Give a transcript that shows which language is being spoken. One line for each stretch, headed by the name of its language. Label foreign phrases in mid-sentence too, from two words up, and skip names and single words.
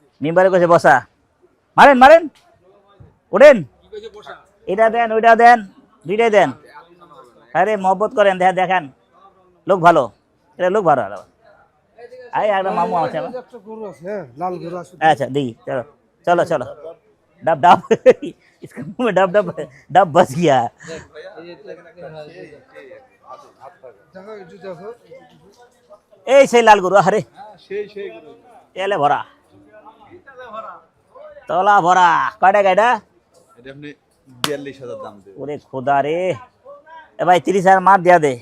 Bangla: মেম্বারে কইছে বসা মারেন মারেন ওঠেন কি কইছে বসা এটা দেন ওইটা দেন দুইটাই দেন আরে মহব্বত করেন দেখেন লোক ভালো এটা লোক ভালো আই একটা মামু আছে আমার। একটা গরু আছে হ্যাঁ লাল গরু আছে
Hindi: अच्छा देखिए चलो चलो चलो डब डब इसका मुंह में डब डब डब बस गया
Bangla: দেখো একটু দেখো এই সেই লাল গরু আরে সেই গরু তেলে ভরা তলা ভরা কয়টা গাইডা এটা আপনি 42,000 দাম দেবেন। ওরে খোদা রে এ ভাই 30,000 মার দিয়া দে